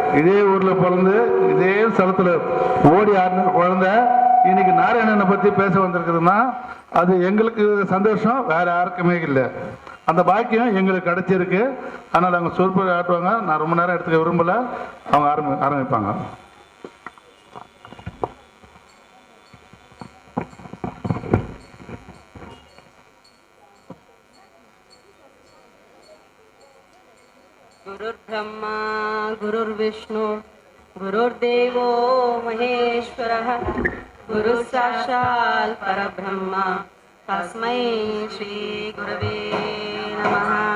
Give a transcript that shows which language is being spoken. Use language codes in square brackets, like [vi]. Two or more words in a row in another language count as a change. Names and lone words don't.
[ta] இதே ஊரில் பிறந்து இதே ஸ்தலத்தில் ஓடி ஆடின குழந்தை இன்னைக்கு நாராயணனை பற்றி பேச வந்திருக்குதுன்னா அது எங்களுக்கு சந்தோஷம், வேறு யாருக்குமே இல்லை. அந்த பாக்கியம் எங்களுக்கு கிடைச்சிருக்கு. அதனால் அவங்க சொற்பொழிவு ஆட்டுவாங்க. நான் ரொம்ப நேரம் எடுத்துக்க விரும்பலை. அவங்க ஆரம்பிப்பாங்க. [sa] गुरुर् ब्रह्मा गुरुर्विष्णु गुरुर्देवो महेश्वरः गुरुः साक्षात् परब्रह्म तस्मै श्री गुरवे नमः।